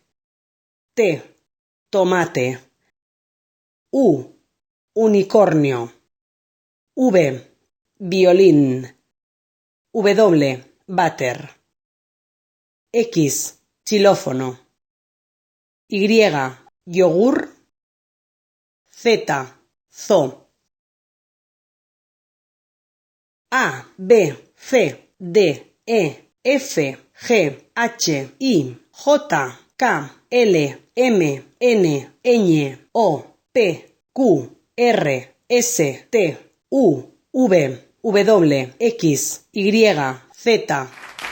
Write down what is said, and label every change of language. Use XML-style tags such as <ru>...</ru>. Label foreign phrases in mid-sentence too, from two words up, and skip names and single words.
<es>T. Tomate. U. Unicornio. V. Violín. W. Váter. X. Xilófono. Y. Yogur. Z. Zoo. A, B, C, D, E, F, G, H, I, J, K, L, M, N, Ñ, O, P, Q, R, S, T, U, V, W, X, Y, Z,</es>